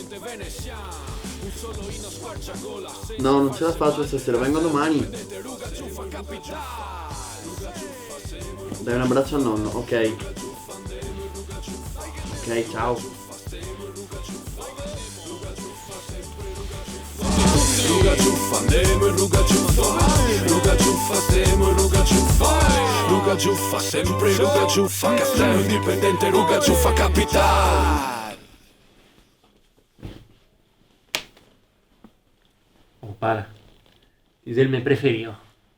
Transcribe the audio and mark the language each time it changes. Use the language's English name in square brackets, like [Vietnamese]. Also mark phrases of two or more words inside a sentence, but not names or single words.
[Italian] No, non ce la faccio stasera, vengo domani. Dai un abbraccio al nonno, ok. Ok, ciao. Ruga ciuffa, andiamo in ruga ciuffa. Ruga ciuffa, stiamo in ruga ciuffa. Ruga ciuffa, sempre ruga ciuffa. Castello indipendente, ruga ciuffa capitale. [Spanish] Oh, para. Es el me preferido.